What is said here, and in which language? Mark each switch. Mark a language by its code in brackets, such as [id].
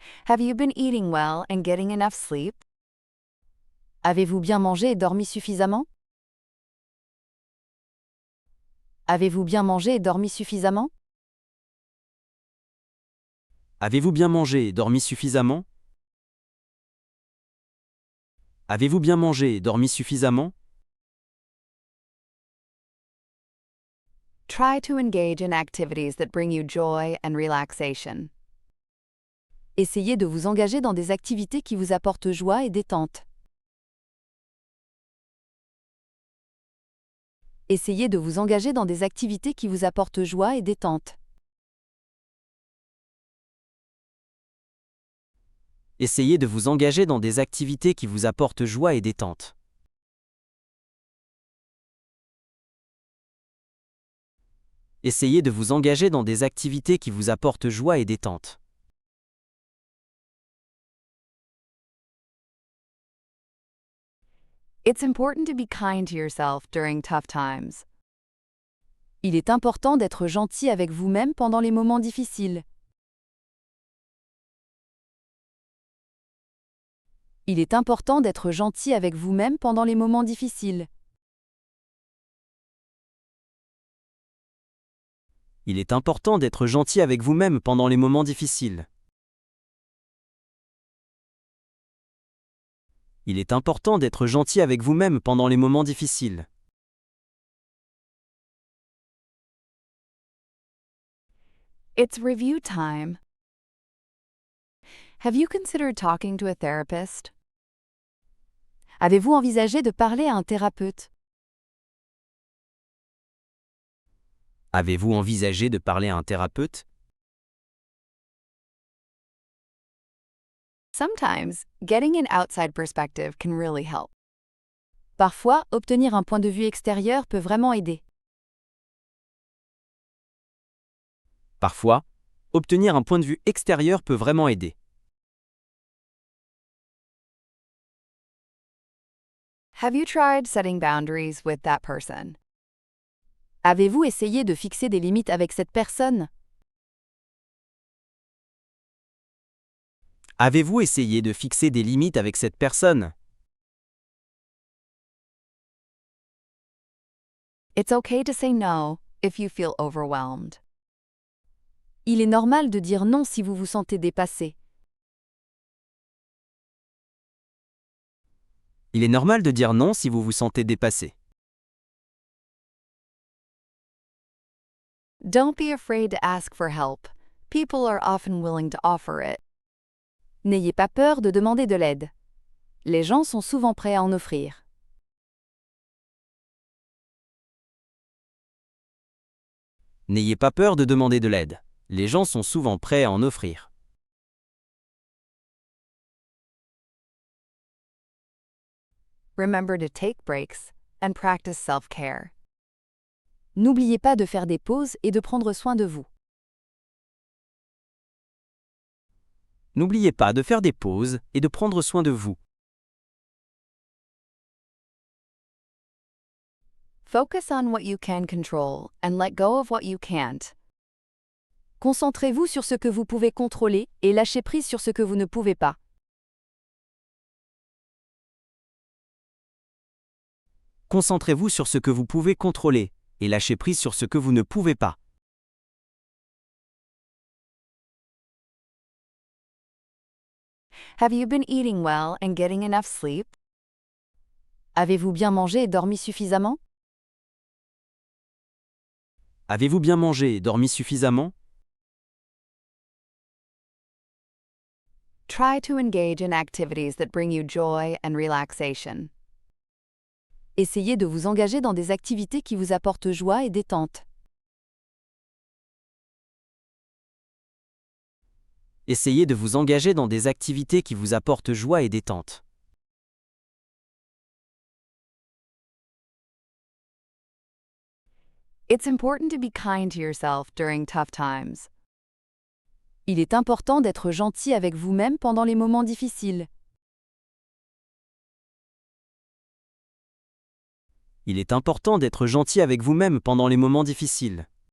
[en] Have you been eating well and getting enough sleep? [fr] Avez-vous bien mangé et dormi suffisamment? Avez-vous bien mangé et dormi suffisamment? Avez-vous bien mangé et dormi suffisamment? Avez-vous bien mangé et dormi suffisamment? [en] Try to engage in activities that bring you joy and relaxation. [fr] Essayez de vous engager dans des activités qui vous apportent joie et détente. Essayez de vous engager dans des activités qui vous apportent joie et détente. Essayez de vous engager dans des activités qui vous apportent joie et détente. Essayez de vous engager dans des activités qui vous apportent joie et détente. [en] It's important to be kind to yourself during tough times. [fr] Il est important d'être gentil avec vous-même pendant les moments difficiles. Il est important d'être gentil avec vous-même pendant les moments difficiles. Il est important d'être gentil avec vous-même pendant les moments difficiles. Il est important d'être gentil avec vous-même pendant les moments difficiles. [en] It's review time. Have you considered talking to a therapist? [fr] Avez-vous envisagé de parler à un thérapeute? Avez-vous envisagé de parler à un thérapeute? [en] Sometimes, getting an outside perspective can really help. [fr] Parfois, obtenir un point de vue extérieur peut vraiment aider. Parfois, obtenir un point de vue extérieur peut vraiment aider. [en] Have you tried setting boundaries with that person? [fr] Avez-vous essayé de fixer des limites avec cette personne? Avez-vous essayé de fixer des limites avec cette personne? [en] It's okay to say no if you feel overwhelmed. [fr] Il est normal de dire non si vous vous sentez dépassé. Il est normal de dire non si vous vous sentez dépassé. [en] Don't be afraid to ask for help. People are often willing to offer it. [fr] N'ayez pas peur de demander de l'aide. Les gens sont souvent prêts à en offrir. N'ayez pas peur de demander de l'aide. Les gens sont souvent prêts à en offrir. [en] Remember to take breaks and practice self-care. [fr] N'oubliez pas de faire des pauses et de prendre soin de vous. N'oubliez pas de faire des pauses et de prendre soin de vous. [en] Focus on what you can control and let go of what you can't. [fr] Concentrez-vous sur ce que vous pouvez contrôler et lâchez prise sur ce que vous ne pouvez pas. Concentrez-vous sur ce que vous pouvez contrôler et lâchez prise sur ce que vous ne pouvez pas. [en] Have you been eating well and getting enough sleep? [fr] Avez-vous bien mangé et dormi suffisamment? Avez-vous bien mangé et dormi suffisamment? [en] Try to engage in activities that bring you joy and relaxation. [fr] Essayez de vous engager dans des activités qui vous apportent joie et détente. Essayez de vous engager dans des activités qui vous apportent joie et détente. [en] It's important to be kind to yourself during tough times. [fr] Il est important d'être gentil avec vous-même pendant les moments difficiles. Il est important d'être gentil avec vous-même pendant les moments difficiles.